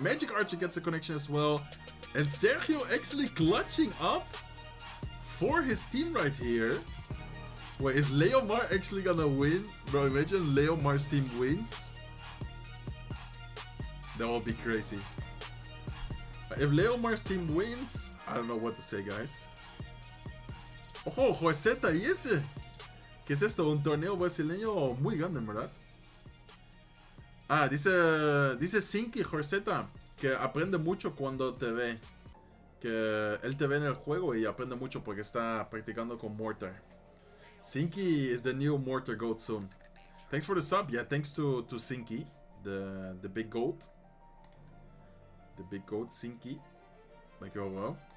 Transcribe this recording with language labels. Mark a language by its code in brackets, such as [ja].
[en] Magic Archer gets a connection as well. And Sergio actually clutching up for his team right here. Wait, is Leomar actually gonna win? Bro, imagine Leomar's team wins. That will be crazy. If Leomar's team wins, I don't know what to say, guys. [es] Ojo, Joseta, ¿y ese? ¿Qué es esto? Un torneo brasileño muy grande, ¿verdad? Ah, dice Sinky Joseta que aprende mucho cuando te ve. Que él te ve en el juego y aprende mucho porque está practicando con Mortar. [en] Sinky is the new Mortar goat soon. Thanks for the sub. Yeah, thanks to Sinky, the big goat. The big goat, Sinky. [nl] Dankjewel, [en] bro.